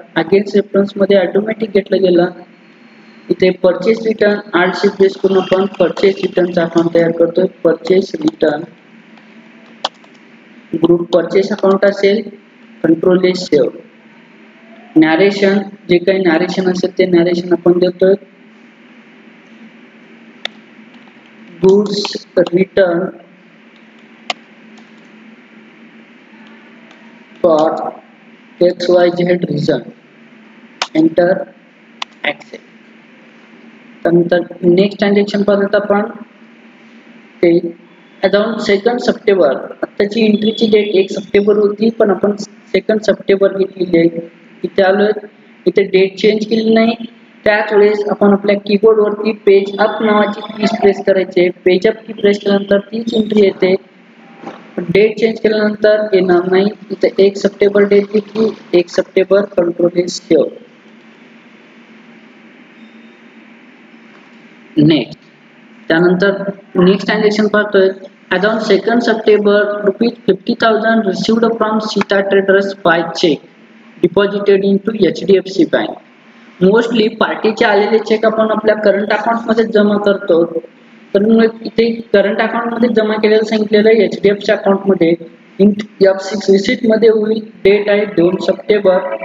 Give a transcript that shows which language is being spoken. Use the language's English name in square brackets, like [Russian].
[Marathi] Against reference मध्ये automatic घेतलं गेलं. इथे परचेस रिटर्न RC प्रेस करून आपण परचेस रिटर्नचा अकाउंट तयार करतोय. Purchase return group purchase account असेल. Control is save. नॅरेशन, जे काही नॅरेशन असेल ते नॅरेशन आपण देतोय. Goods return for XYZ reason, enter accept. त्यानंतर नेक्स्ट ट्रान्झॅक्शन पाहत आपण ते अराउंड 2 सप्टेंबर. आताची एंट्रीची डेट 1 सप्टेंबर होती, पण आपण 2 सप्टेंबर घेतलेली आहे. इथे आलोय, इथे डेट चेंज केली नाही. त्याच वेळेस आपण आपल्या कीबोर्ड वरती पेज अप नावाची की प्रेस करायची. पेज अप की प्रेस केल्यानंतर तीच एंट्री येते. डेट चेंज केल्यानंतर येणार नाही. इथे 1 सप्टेंबर डेट घेतली, 1 September control is save. Next, त्यानंतर नेक्स्ट ट्रान्झॅक्शन पाहतोय. [English] As on 2 September, ₹50,000 received from Sita Traders by check deposited into HDFC Bank. [Marathi] Mostly पार्टीचे आलेले चेक आपण आपल्या करंट अकाउंट मध्ये जमा करतो. तर मग इथे करंट अकाउंट मध्ये जमा केलेलं सांगितलेलं आहे HDFC अकाउंट मध्ये. F6 रिसीट मध्ये होईल. डेट आहे 2 सप्टेंबर.